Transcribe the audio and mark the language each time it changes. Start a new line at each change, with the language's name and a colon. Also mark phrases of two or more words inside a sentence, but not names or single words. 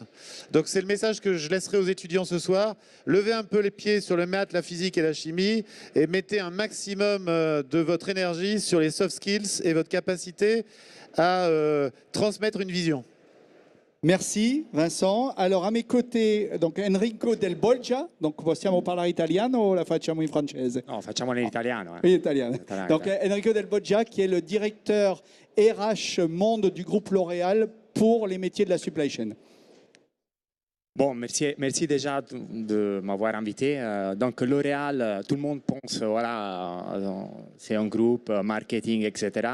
French: Donc c'est le message que je laisserai aux étudiants ce soir. Levez un peu les pieds sur le maths, la physique et la chimie et mettez un maximum de votre énergie sur les
English: soft skills
French: et votre capacité à transmettre une vision. Merci Vincent. Alors à mes côtés, donc Enrico Del Bolgia, donc
Italian: possiamo parlare italiano o la facciamo in francese? No, facciamolo in italiano. In italiano.
French: Donc Enrico Del Bolgia qui est le directeur RH monde du groupe L'Oréal pour les métiers de la
English: supply chain.
French: Bon, merci déjà de m'avoir invité. Donc L'Oréal, tout le monde pense, voilà, c'est un groupe marketing, etc.